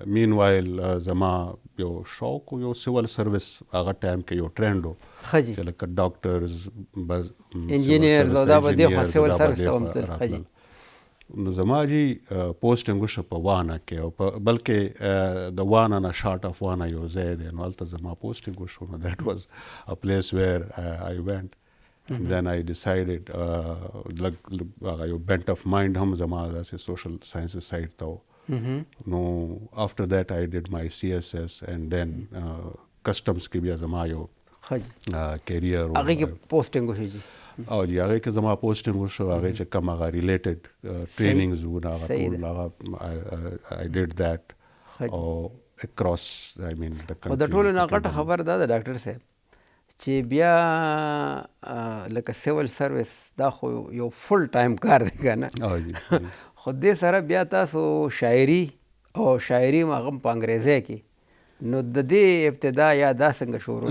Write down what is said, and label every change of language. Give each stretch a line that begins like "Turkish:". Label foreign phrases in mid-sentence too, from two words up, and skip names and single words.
Pashto: مین وایل زما یو شوق یو
English: civil service
Pashto: هغه ټایم کې یو ټرینډ و چې لکه ډاکټرز، انجینیرز او دا به دې خوا
English: civil service
Pashto: ته هم تلل. ښه جي. نو زما جی پوسټنګ وشو په وانا کې، او بلکې د وانا نه
English: short of Wana
Pashto: یو ځای دی، نو هلته زما پوسټنګ وشو.
English: نو that was a place where I went. Then I decided یو bent of mind
Pashto: هم زما داسې
English: social sciences side ته و. نو after that I did my CSS and then customs
Pashto: کې بیا زما یو کیریر هغې کې پوسټنګ وشو جي. او جی هغې کې زما پوسټنګ وشو، هغې چې کوم هغه
English: related trainings
Pashto: وو هغه ټول هغه
English: I did that. او across I mean the country.
Pashto: او د ټولو نه غټه خبر دا ده ډاکټر صاحب چې بیا لکه
English: civil service
Pashto: دا خو یو
English: full time
Pashto: کار دی که نه، خو دې سره بیا تاسو شاعري او شاعري هم هغه په انګریزی کې، نو د دې ابتدا یا دا څنګه شروع؟